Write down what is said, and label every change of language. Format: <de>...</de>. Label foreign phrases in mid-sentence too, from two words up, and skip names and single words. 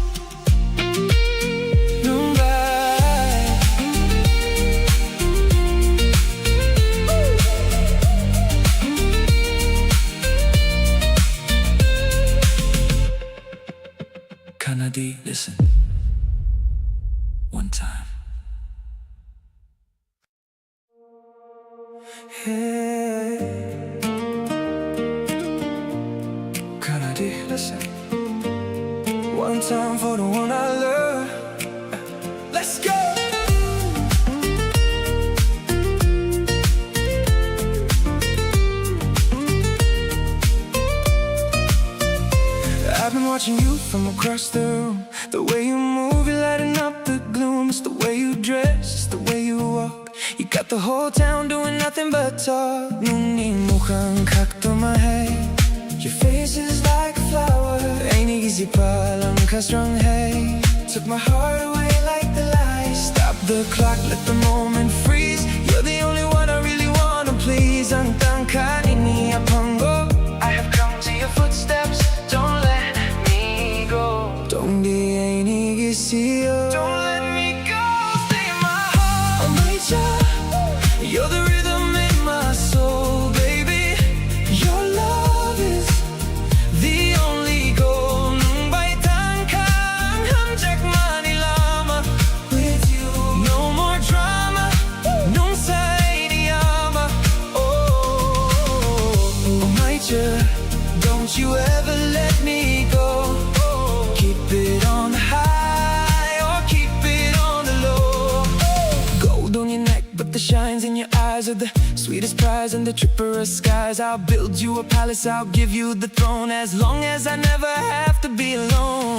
<trp>nung bay. Kanadi,</trp> <en>listen one time. Hey, Kanadi, listen one time for the one I love. Let's go. I've been watching you from across the room. The way you move, you're lighting up the gloom. It's the way you dress, it's the way you walk. You got the whole town doing nothing but talk.</en> <trp>Nuni mukhang kakto hai.</trp> <en>Your face is like a flower. Ain't easy palang ka strong hey. Took my heart away like the light. Stop the clock, let the moment freeze. You're the only one I really wanna please.</en> <trp>Ang tangka nini apango.</trp> <en>I have come to your footsteps. Don't let me go. Don't be any gisiyo. Don't let me go. Stay in my heart. Amaita, you're the rhythm in my soul, baby. Your love is the only goal.</en> <trp>Nung bay tangkang hamjak Manilama.</trp> <en>With you, no more drama.</en> <trp>Nung sa iniyama.</trp> <en>Amaita, don't you ever let me go. Keep it on the high or keep it on the low. Gold on your neck, but the shines in your eyes are the sweetest prize in the tripperous skies. I'll build you a palace, I'll give you the throne, as long as I never have to be alone.</en>